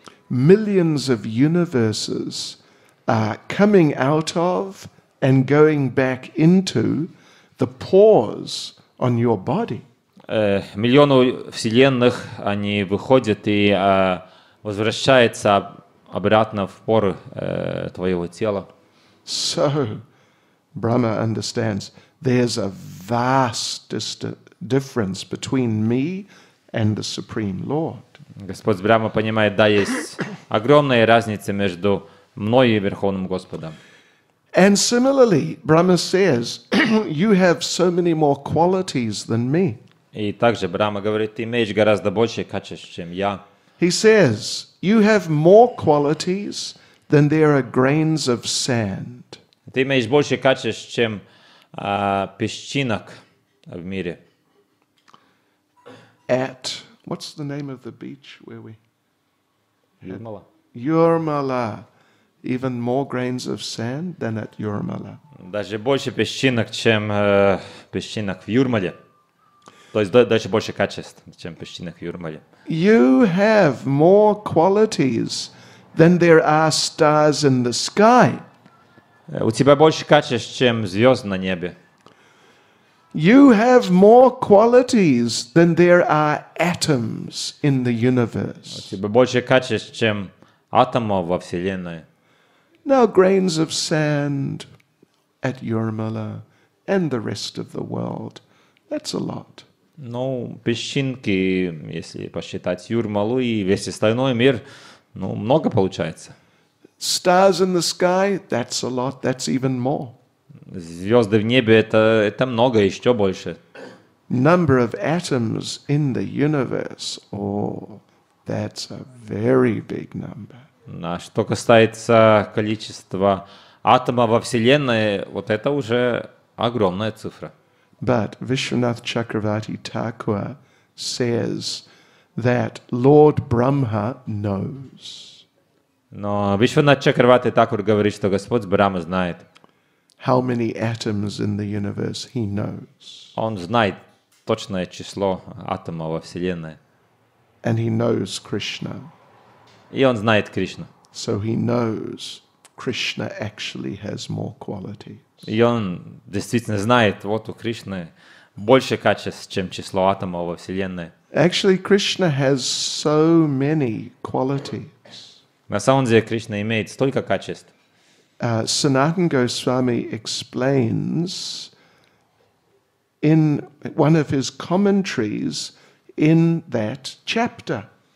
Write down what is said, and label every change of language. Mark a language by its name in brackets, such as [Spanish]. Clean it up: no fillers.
[English] Millions of universes are coming out of and going back into the pores on your body. [Russian] Миллионы вселенных, они выходят и возвращаются обратно в поры твоего тела. [English] So, Brahma understands there's a vast difference between me and the Supreme Lord. [Russian] Господь Брахма понимает, да, есть огромная разница между мной и Верховным Господом. [English] And similarly, Brahma says, you have so many more qualities than me. [Russian] И также Брахма говорит, ты имеешь гораздо больше качеств, чем я. [English] He says, you have more qualities than there are grains of sand. [Russian] Ты имеешь больше качеств, чем песчинок в мире. [English] At, what's the name of the beach where we? [Russian] Юрмала. [English] Yurmala. Even more grains of sand than at Yurmala. [Russian] Даже больше песчинок, чем песчинок в Юрмале. То есть даже больше качеств, чем песчинок в Юрмале. [English] You have more qualities than there are stars in the sky. [Russian] У тебя больше качеств, чем звезд на небе. [English] You have more qualities than there are atoms in the universe. [Russian] У тебя больше качеств, чем атомов во Вселенной. [English] Now, grains of sand at Yurmala and the rest of the world, that's a lot. [Russian] Ну, песчинки, если посчитать Юрмалу и весь остальной мир, ну, много получается. [English] Stars in the sky, that's a lot, that's even more. [Russian] Звезды в небе это много, еще больше. [English] Number of atoms in the universe, oh, that's a very big number. [Russian] А что касается количества атомов во Вселенной, вот это уже огромная цифра. [English] But Vishwanath Chakravarti Thakur says that Lord Brahma knows. [Russian] Но Вишванат Чакраварти Такур говорит, что Господь Брахма знает. [English] How many atoms in the universe he knows. [Russian] Он знает точное число атомов во Вселенной. [English] And he knows Krishna. [Russian] И он знает Кришну. [English] So he knows Krishna actually has more qualities. [Russian] И он действительно знает, вот у Кришны больше качеств, чем число атомов во Вселенной. [English] Actually, Krishna has so many qualities. [Russian] На самом деле Кришна имеет столько качеств. [English] Sanatana Goswami explains in one of his commentaries in that chapter.